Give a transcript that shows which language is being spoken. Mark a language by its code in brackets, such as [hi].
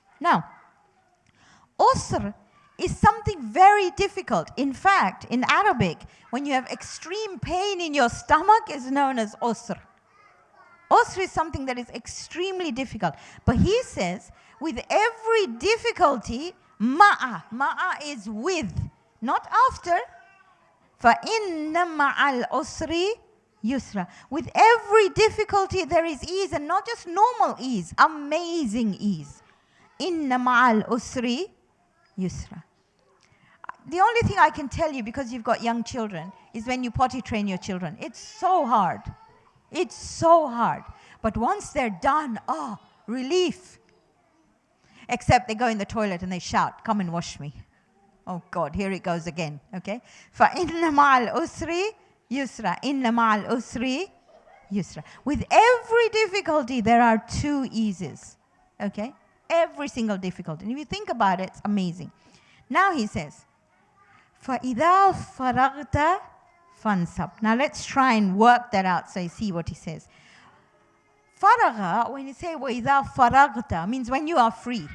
[en] Now, usr is something very difficult. In fact, in Arabic, when you have extreme pain in your stomach, is known as usr. Usr is something that is extremely difficult. But he says, with every difficulty, ma'a. Ma'a is with, not after. [ar] فَإِنَّ مَعَ الْأُسْرِ yusra. [en] With every difficulty, there is ease, and not just normal ease, amazing ease. [ar] Inna ma'al usri yusra. [en] The only thing I can tell you, because you've got young children, is when you potty train your children. It's so hard. It's so hard. But once they're done, oh, relief. Except they go in the toilet and they shout, come and wash me. Oh God, here it goes again, okay? [ar] فَإِنَّ مَعَ الْأُسْرِ yusra. Inna ma'al usri yusra. [en] With every difficulty, there are two eases. Okay? Every single difficulty. And if you think about it, it's amazing. Now he says, [ar] فَإِذَا فَرَغْتَ فَانْصَبْ. [en] Now let's try and work that out so you see what he says. Faragha, when you say [ar] وَإِذَا فَرَغْتَ, [en] means when you are free.